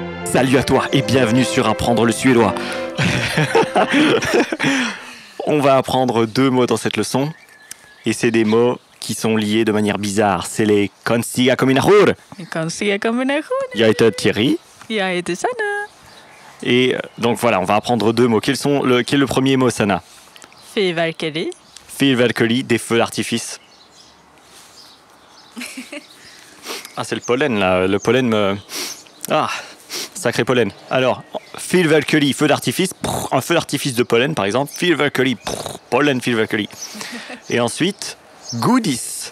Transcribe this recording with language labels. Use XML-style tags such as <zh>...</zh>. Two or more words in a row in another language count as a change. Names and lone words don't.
<fr>Salut à toi et bienvenue sur Apprendre le suédois. On va apprendre 2 mots dans cette leçon et c'est des mots qui sont liés de manière bizarre. C'est les</fr> <sv>konstiga kombinationer. Konstiga kombinationer. Jag heter Thierry. Jag heter Sanna.</sv> <fr>Et donc voilà, on va apprendre 2 mots. Quel est le premier mot, Sanna?</fr> <sv>Fyrverkeri. Fyrverkeri,</sv> <fr>des feux d'artifice. Ah, c'est le pollen là. Le pollen me... Ah, sacré pollen. Alors, fyrverkeri, feu d'artifice. Un feu d'artifice de pollen, par exemple.</fr> <sv>Fyrverkeri, pollen fyrverkeri.</sv> <fr>Et ensuite, goodies.</fr>